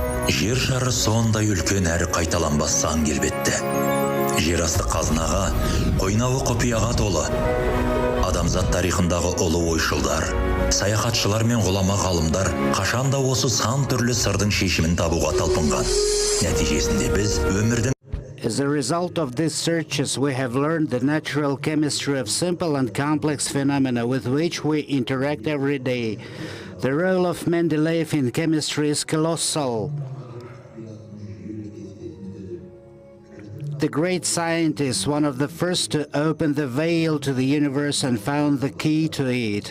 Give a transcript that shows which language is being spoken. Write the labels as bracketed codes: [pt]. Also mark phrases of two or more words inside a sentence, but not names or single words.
[kk] Жер шары сондай үлкен әрі қайталанбас заң келбетті. Жер асты қазынаға, қойнауы құпияға толы. Адамзат тарихындағы ұлы ойшылдар, саяхатшылар мен ғұлама ғалымдар қашанда осы сан түрлі сырдың шешімін табуға талпынған. Нәтижесінде біз өмірдің [en] As a result of these searches, we have learned the natural chemistry of simple and complex phenomena with which we interact every day. The role of Mendeleev in chemistry is colossal. The great scientist, one of the first to open the veil to the universe and found the key to it.